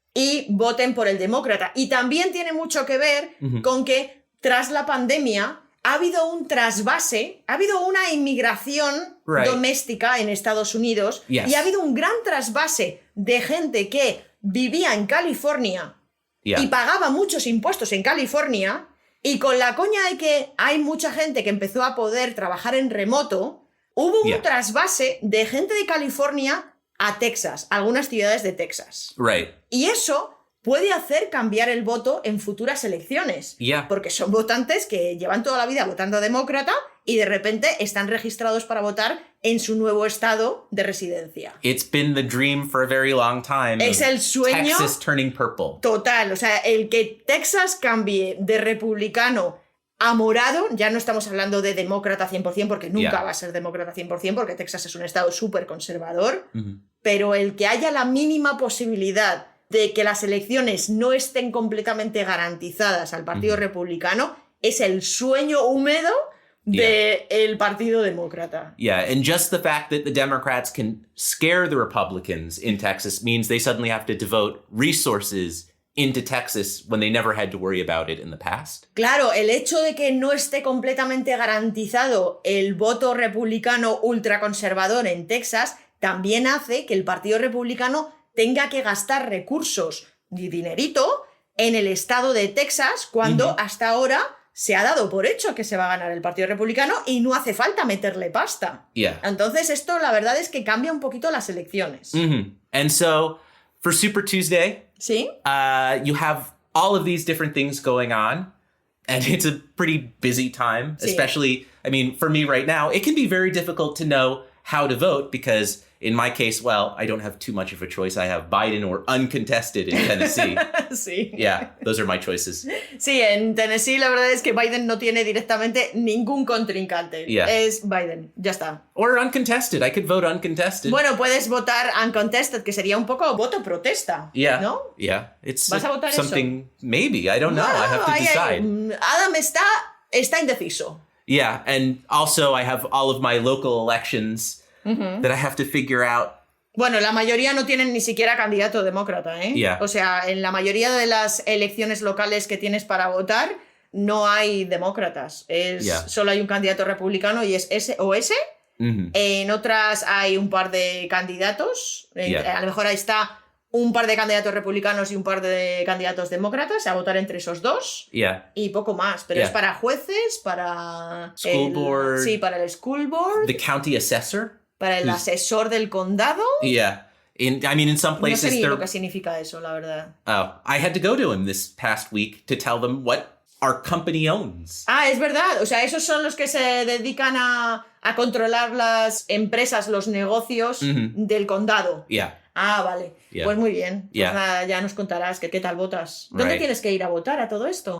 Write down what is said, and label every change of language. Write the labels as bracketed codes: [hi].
[es] y voten por el demócrata. Y también tiene mucho que ver con que tras la pandemia ha habido un trasvase, ha habido una inmigración doméstica en Estados Unidos y ha habido un gran trasvase de gente que vivía en California y pagaba muchos impuestos en California, y con la coña de que hay mucha gente que empezó a poder trabajar en remoto, hubo un trasvase de gente de California a Texas, algunas ciudades de Texas. Y eso puede hacer cambiar el voto en futuras elecciones. Porque son votantes que llevan toda la vida votando demócrata y de repente están registrados para votar en su nuevo estado de residencia. [en] It's been the dream for a very long time. [es] Es el sueño [en] Texas turning purple. [es] Total. O sea, el que Texas cambie de republicano a morado, ya no estamos hablando de demócrata 100%, porque nunca va a ser demócrata 100%, porque Texas es un estado súper conservador, pero el que haya la mínima posibilidad de que las elecciones no estén completamente garantizadas al Partido Republicano es el sueño húmedo del Partido Demócrata. [en] And just the fact that the Democrats can scare the Republicans in Texas means they suddenly have to devote resources into Texas when they never had to worry about it in the past. [es] Claro, el hecho de que no esté completamente garantizado el voto republicano ultraconservador en Texas también hace que el Partido Republicano tenga que gastar recursos y dinerito en el estado de Texas cuando hasta ahora se ha dado por hecho que se va a ganar el Partido Republicano y no hace falta meterle pasta. Entonces esto la verdad es que cambia un poquito las elecciones. [en] And so for Super Tuesday, you have all of these different things going on, and it's a pretty busy time, especially, I mean, for me right now, it can be very difficult to know how to vote because in my case, well, I don't have too much of a choice. I have Biden or uncontested in Tennessee. Those are my choices. [es] Sí, en Tennessee la verdad es que Biden no tiene directamente ningún contrincante. Es Biden, ya está. [en] Or uncontested. I could vote uncontested. [es] Bueno, puedes votar uncontested, que sería un poco voto protesta, ¿no? [en] It's [es] ¿Vas a votar [en] something, eso? Maybe, I don't know. I have to decide. [es] Adam está indeciso. [en] And also I have all of my local elections that I have to figure out. [es] Bueno, la mayoría no tienen ni siquiera candidato demócrata, ¿eh? O sea, en la mayoría de las elecciones locales que tienes para votar, no hay demócratas. Solo hay un candidato republicano y es ese o ese. En otras hay un par de candidatos. A lo mejor ahí está un par de candidatos republicanos y un par de candidatos demócratas, a votar entre esos dos. Y poco más. Pero es para jueces, para [en] School board. [es] Sí, para el school board. [en] The county assessor. [es] Para el asesor del condado. [en] I mean, in some places... [es] No sé ni lo que significa eso, la verdad. [en] I had to go to him this past week to tell them what our company owns. [es] Es verdad. O sea, esos son los que se dedican a controlar las empresas, los negocios del condado. Vale. Pues muy bien. Pues nada, ya nos contarás qué tal votas. ¿Dónde tienes que ir a votar a todo esto?